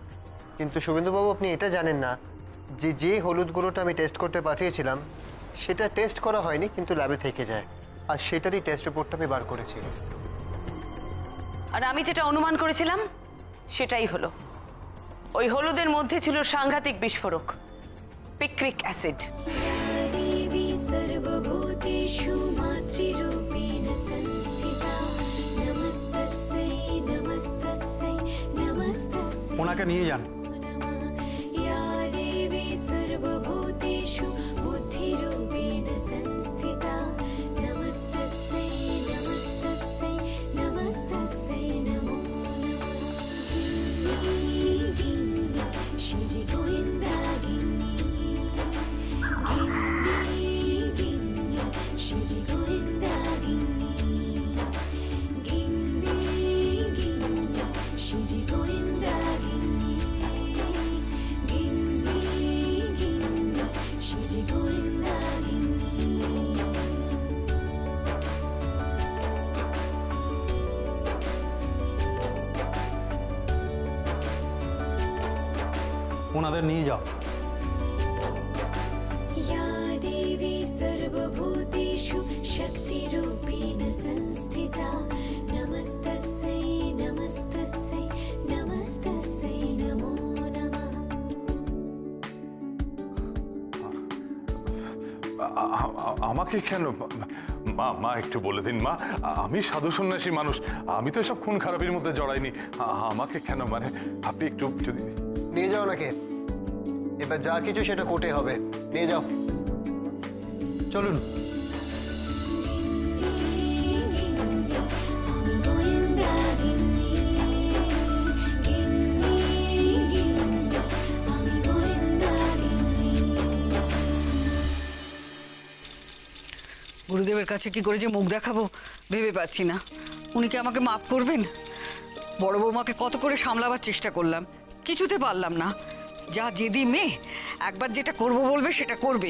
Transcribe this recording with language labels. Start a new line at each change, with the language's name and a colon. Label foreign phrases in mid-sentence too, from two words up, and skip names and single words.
Bangla: কিন্তু শুভেন্দুবাবু, আপনি এটা জানেন না যে যে হলুদগুলোটা আমি টেস্ট করতে পাঠিয়েছিলাম সেটা টেস্ট করা হয়নি, কিন্তু ল্যাবে থেকে যায়, আর সেটারই টেস্ট রিপোর্টটা আমি বার করেছি। আর আমি যেটা অনুমান করেছিলাম সেটাই হলো। ওই হলুদের মধ্যে ছিল সাংঘাতিক বিস্ফোরক, পিক্রিক অ্যাসিড।
Sanskrit: देवी सर्वभूतेषु मातृरूपेण संस्थिता नमस्तस्यै नमस्तस्यै नमस्तस्यै
Bangla: ওনাকে নিয়ে যান।
Sanskrit: नमः या देवी सर्वभूतेषु बुद्धिरूपेण संस्थिता नमस्तस्यै नमस्तस्यै नमस्तस्यै नमो नमः गिन्नी गिन्नी शिवजी गोविन्दा गिन्नी शिवजी गोविन्दा गिन्नी गिन्नी गिन्नी शिवजी गोविन्दा गिन्नी गिन्नी गिन्नी शिवजी गोविन्दा गिन्नी।
Bangla: ওনাদের নিয়ে যাও।
Sanskrit: या देवी सर्वभूतेषु शक्तिरूपेण संस्थिता नमस्तस्यै नमस्तस्यै नमस्तस्यै नमो नमः।
Bangla: আমাকে কেন? মা মা একটু বলে দিন মা, আমি সাধু সন্ন্যাসী মানুষ, আমি তো এসব খুন খারাপির মধ্যে জড়াইনি। আমাকে কেন, মানে আপনি একটু যদি নিয়ে যাও নাকি? এবার যা কিছু সেটা কোর্টে হবে, নিয়ে যাও। চলুন। गोविन्दा गिन्नी गिन्नी गिन्नी गोविन्दा गिन्नी। গুরুদেবের কাছে কি করে যে মুখ দেখাবো ভেবে পাচ্ছি না। উনি কি আমাকে মাফ করবেন? বড় বৌমাকে কত করে সামলাবার চেষ্টা করলাম, কিছুতে পারলাম না। যা জেদি মেয়ে, একবার যেটা করব বলবে সেটা করবেই।